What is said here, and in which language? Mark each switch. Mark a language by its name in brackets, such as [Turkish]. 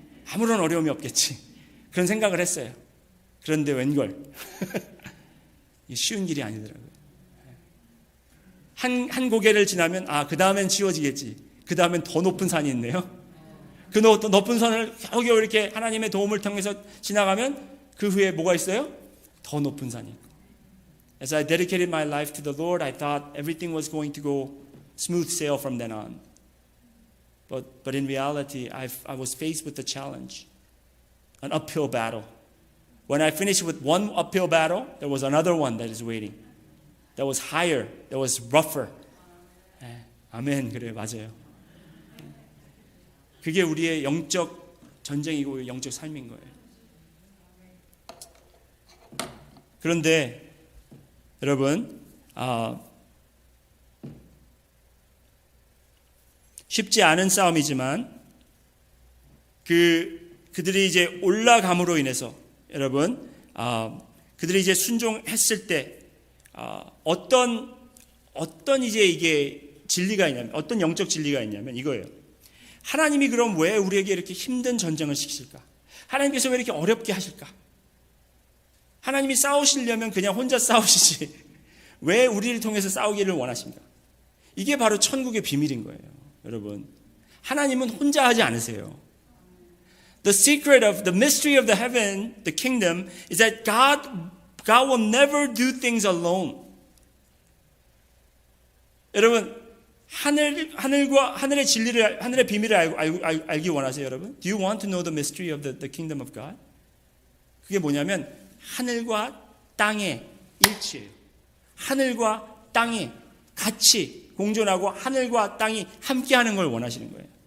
[Korean] 아무런 어려움이 없겠지. 그런 생각을 했어요. 그런데 웬걸 이게 쉬운 길이 아니더라고요. 한 고개를 지나면 그 다음엔 쉬워지겠지. 그 다음엔 더 높은 산이 있네요. 그 높은 산을 겨우겨우 이렇게 하나님의 도움을 통해서 지나가면 그 후에 뭐가 있어요? 더 높은 산이 있고. [English] As I dedicated my life to the Lord, I thought everything was going to go smooth sail from then on. But in reality, I was faced with a challenge, an uphill battle. When I finished with one uphill battle, there was another one that is waiting. That was higher, that was rougher. [Korean] 아멘, 그래요, 맞아요. 그게 우리의 영적 전쟁이고 영적 삶인 거예요. 그런데 여러분, 쉽지 않은 싸움이지만 그들이 이제 올라감으로 인해서 여러분, 그들이 이제 순종했을 때 어떤 이제 이게 진리가 있냐면 어떤 영적 진리가 있냐면 이거예요. 하나님이 그럼 왜 우리에게 이렇게 힘든 전쟁을 시키실까? 하나님께서 왜 이렇게 어렵게 하실까? 하나님이 싸우시려면 그냥 혼자 싸우시지 왜 우리를 통해서 싸우기를 원하십니까? 이게 바로 천국의 비밀인 거예요. 여러분, 하나님은 혼자 하지 않으세요. [English] The secret of the mystery of the heaven, the kingdom, is that God will never do things alone. [Korean] 여러분, 하늘의 진리를, 하늘의 비밀을 알기 원하세요, 여러분? [English] Do you want to know the mystery of the kingdom of God? [Korean] 그게 뭐냐면 하늘과 땅의 일치예요. 하늘과 땅이 같이 공존하고 하늘과 땅이 함께하는 걸 원하시는 거예요.